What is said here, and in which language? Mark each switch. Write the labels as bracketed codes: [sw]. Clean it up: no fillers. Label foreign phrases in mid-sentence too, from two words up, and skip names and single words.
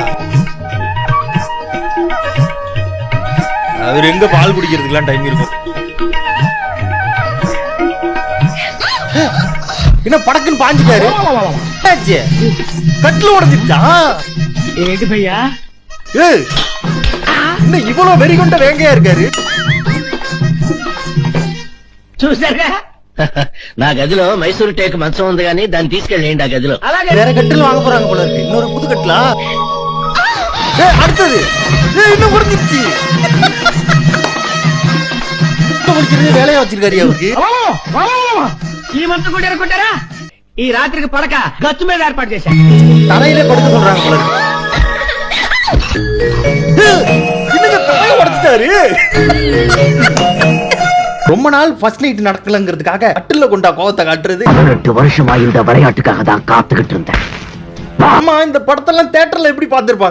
[ta] அவர் எங்க பால் குடிக்கிறதுக்குலாம் டைம் இருக்கும்? என்ன படக்குன்னு பாஞ்சிட்டாரு? கட்டில உடஞ்சிருச்சா? இன்னும் இவ்வளவு வெறி கொண்ட வேங்கையா இருக்காரு. [te] నా గదిలో మైసూరు టేక్ మంచం ఉంది కానీ దాన్ని తీసుకెళ్ళండి. ఆ గదిలో [ta] வேற கட்டில் வாங்க போறாங்க போல இருக்கு. இன்னொரு புது கட்டிலா? அடுத்தது இன்னும் முடிஞ்சிருச்சு. வேலையா வச்சிருக்காரு அவருக்கு. [te] ఈ మంచం కొట్టారా? ఈ రాత్రికి పడక గచ్చు మీద ఏర్పాటు చేశా. [ta] தலையிலே படுக்க சொல்றாங்க போல இருக்கு. இன்னும் தலையை உடைச்சிட்டாரு. ரொம்ப நாள் [en] first night [ta] நடக்கலங்கிறதுக்காக கட்டில கொண்டா கோவத்தை காட்டுறது. 8 வருஷமா இந்த விளையாட்டுக்காக தான் காத்துக்கிட்டு இருந்தேன். ஆமா, இந்த படத்தெல்லாம் தியேட்டர்ல எப்படி பார்த்திருப்பாங்க?